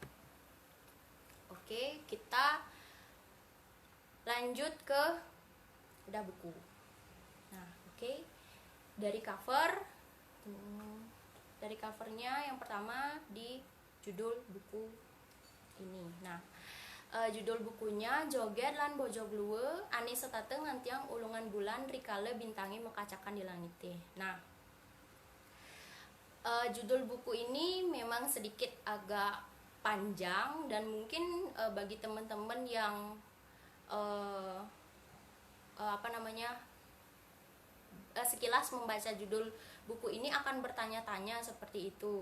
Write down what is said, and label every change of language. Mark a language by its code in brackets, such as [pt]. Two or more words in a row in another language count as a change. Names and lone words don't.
[id] Oke, kita lanjut ke bedah buku. Nah, oke. Dari covernya yang pertama di judul buku ini. Nah, judul bukunya Joget lan Bojo Blue Ani Setate Ngantiang Ulungan Bulan Rikale Bintangi Mekacakan di Langit. Nah, judul buku ini memang sedikit agak panjang dan mungkin bagi teman-teman yang sekilas membaca judul buku ini akan bertanya-tanya seperti itu.